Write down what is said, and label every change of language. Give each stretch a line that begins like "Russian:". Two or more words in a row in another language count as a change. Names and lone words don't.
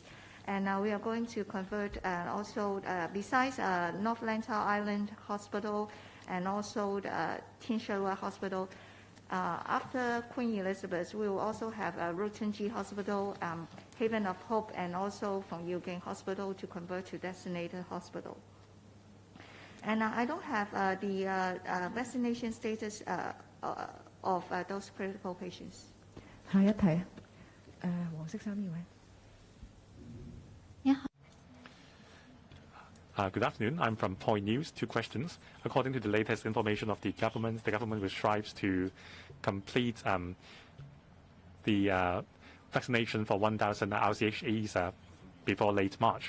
English: And we are going to convert also, besides North Lantau Island Hospital and also the Tin Shui Wai Hospital, after Queen Elizabeth, we will also have Rotunji Hospital, Haven of Hope, and also from Yilgeng Hospital to convert to designated hospital. And I don't have the vaccination status of those critical patients.
Cantonese: 下一題，黃色衫呢位。
English: Good afternoon. I'm from Point News. 2 questions. According to the latest information of the government will strive to complete the vaccination for 1,000 RCHEs before late March.